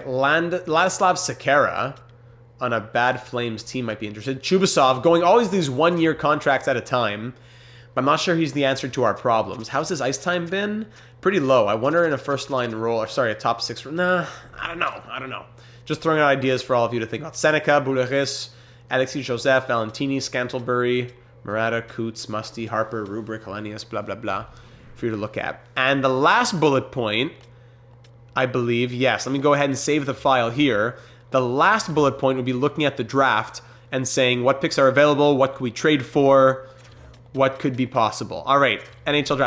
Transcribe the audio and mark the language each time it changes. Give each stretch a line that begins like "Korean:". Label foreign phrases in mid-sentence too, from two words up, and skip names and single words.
English: Ladislav Sekera on a Bad Flames team might be interested. Chubasov going always these 1-year contracts at a time. But I'm not sure he's the answer to our problems. How's his ice time been? Pretty low. I wonder in a first-line role, or sorry, a top 6. Nah, I don't know. Just throwing out ideas for all of you to think about. Seneca, Bouleris, Alexis Joseph, Valentini, Scantlebury, Murata, Coots, Musty, Harper, Rubric, Hellenius, blah, blah, blah, for you to look at. And the last bullet point, I believe, yes, let me go ahead and save the file here. The last bullet point would be looking at the draft and saying what picks are available, what could we trade for, what could be possible. All right, NHL draft.